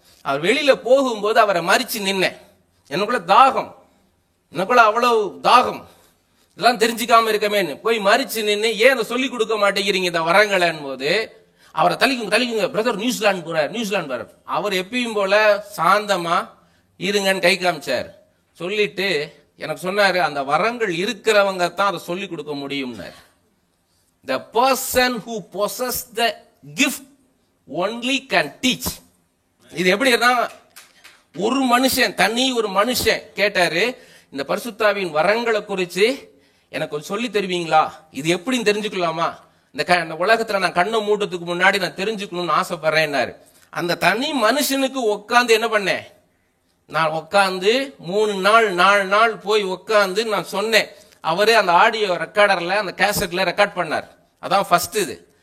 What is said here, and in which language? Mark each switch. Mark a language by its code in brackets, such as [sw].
[ta] அவர் வெளியில போகும்போது அவரை மறிச்சு நின்னேன். எனக்குள்ள தாகம், எனக்குள்ள அவ்வளவு தாகம், இதெல்லாம் தெரிஞ்சுக்காம இருக்கமேன்னு போய் மறிச்சு நின்று, ஏன் சொல்லி கொடுக்க மாட்டேங்கிறீங்க இந்த வரங்கள்னு போது, அவரை தலிக்குங்க பிரதர், நியூசிலாந்து போறார். அவர் எப்பயும் போல சாந்தமா இருங்கன்னு கை காமிச்சார். சொல்லிட்டு எனக்கு சொன்னாரு, அந்த வரங்கள் இருக்கிறவங்க தான் அதை சொல்லி கொடுக்க முடியும்னார். [en] The person who possesses the gift only can teach. [ta] இது எப்படின்னா, ஒரு மனுஷன் கேட்டாரு, இந்த பரிசுத்தாவின் வரங்களை குறித்து எனக்கு சொல்லி தருவீங்களா, இது எப்படின்னு தெரிஞ்சுக்கலாமா, இந்த உலகத்துல நான் கண்ணை மூட்டத்துக்கு முன்னாடி நான் தெரிஞ்சுக்கணும்னு ஆசைப்படுறேன்னாரு. அந்த தனி மனுஷனுக்கு உட்காந்து என்ன பண்ணேன், நான் உட்காந்து 3 நாள் 4 நாள் போய் உட்காந்து நான் சொன்னேன். அவரே அந்த ஆடியோ ரெக்கார்டர்ல, அந்த கேசட்ல ரெக்கார்ட் பண்ணார். அதான் ஃபர்ஸ்ட் இது.